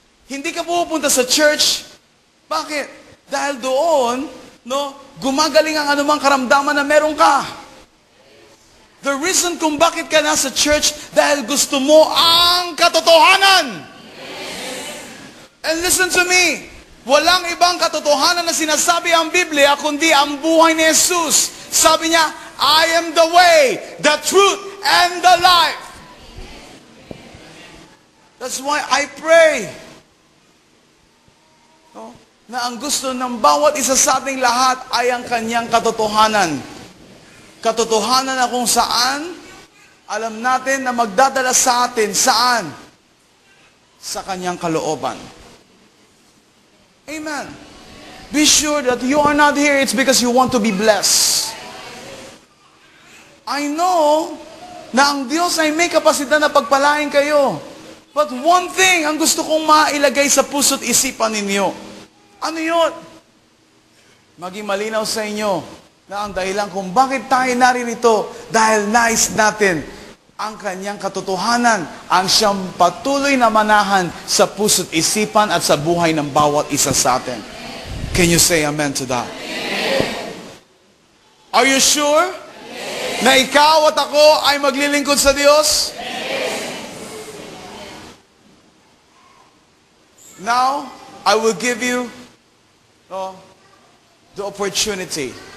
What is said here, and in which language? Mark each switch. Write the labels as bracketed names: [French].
[Filipino] Hindi ka pupunta sa church, bakit? Dahil doon, gumagaling ang anumang karamdaman na meron ka. [English] The reason [Filipino] kung bakit ka nasa church, dahil gusto mo ang katotohanan. [English] And listen to me, [Filipino] walang ibang katotohanan na sinasabi ang Biblia, kundi ang buhay ni Jesus. Sabi niya, [English] I am the way, the truth, and the life. That's why I pray. [Filipino] Na ang gusto ng bawat isa sa ating lahat ay ang kanyang katotohanan. Katotohanan na kung saan, alam natin na magdadala sa atin, saan? Sa kanyang kalooban. [English] Amen. Be sure that you are not here, it's because you want to be blessed. I know [Filipino] na ang Diyos ay may kapasidad na pagpalain kayo. [English] But one thing [Filipino] ang gusto kong mailagay sa puso't isipan ninyo. Ano yun? Maging malinaw sa inyo na ang dahilan kung bakit tayo naririto dahil nais natin ang kanyang katotohanan, ang siyang patuloy na manahan sa puso't isipan at sa buhay ng bawat isa sa atin. [English] Can you say amen to that? Are you sure [Filipino] na ikaw at ako ay maglilingkod sa Diyos? [English] Now, I will give you the opportunity.